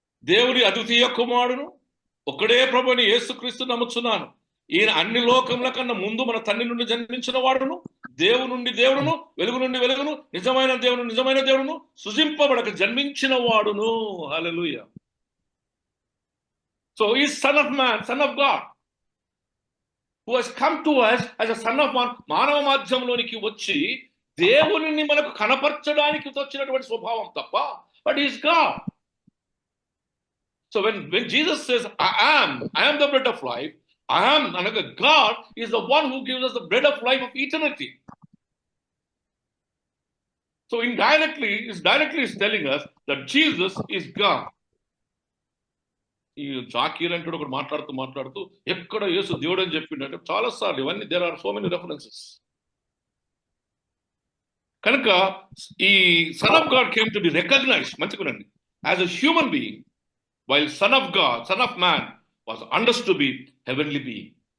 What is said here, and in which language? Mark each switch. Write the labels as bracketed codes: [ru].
[te] దేవుడి అద్వితీయ కుమారుడును ఒక్కడే ప్రభుని యేసుక్రీస్తు నమ్ముచున్నాను, ఈయన అన్ని లోకముల కన్నా ముందు మన తండ్రి నుండి జన్మించిన వాడును, దేవుని నుండి దేవుడును, వెలుగు నుండి వెలుగును, నిజమైన దేవుడును, సృజింపబడక జన్మించిన వాడును. హల్లెలూయా. [en] so ఈ son of man, son of God, who has come to us as a son of man, [te] మానవ మాధ్యమంలోనికి వచ్చి దేవునిని మనకు కనపరచడానికి వచ్చినటువంటి స్వభావం తప్ప, [en] but he is God. So when Jesus says I am the bread of life, I am, అనగా God is the one who gives us the bread of life of eternity. So indirectly is telling us that Jesus is God. [te] ఈ జాకీర్ అంటాడు ఒకటి మాట్లాడుతూ ఎక్కడ యేసు దేవుడు అని చెప్పిండంటే చాలా సార్లు ఇవన్నీ [en] There are so many references. కనుక ఈ son of God came to be recognised, మంచిగునండి, as a human being, while son of God, son of man was understood to be heavenly being.